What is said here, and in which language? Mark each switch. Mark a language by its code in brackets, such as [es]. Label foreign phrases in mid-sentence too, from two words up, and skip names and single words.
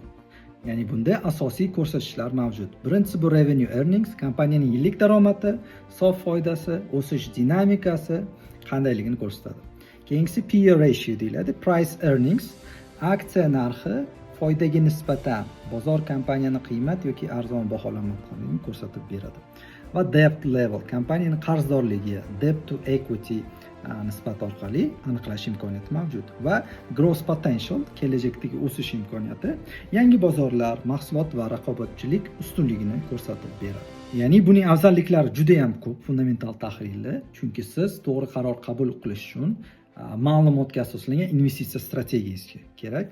[uz] Ya'ni bunda asosiy ko'rsatkichlar mavjud. Birinchisi bu [en] revenue earnings, [uz] kompaniyaning yillik daromadi, sof foydasi, o'sish dinamikasi qandayligini ko'rsatadi. Keyingisi [en] PE ratio [uz] deyiladi, [en] price earnings, [uz] aksiya narxi foydaga nisbatan bozor kompaniyani qiymat yoki arzon baholanmasligini ko'rsatib beradi. Va [en] debt level, [uz] kompaniyaning qarzdorligi, [en] debt to equity [uz] nisbat orqali aniqlash imkoniyati mavjud. Va [en] growth potential, [uz] kelajakdagi o'sish imkoniyati, yangi bozorlar, mahsulot va raqobatchilik ustunligini ko'rsatib beradi. Ya'ni buning afzalliklari juda ham ko'p fundamental tahlilda, chunki siz to'g'ri qaror qabul qilish uchun ma'lumotga asoslangan investitsiya strategiyasi kerak.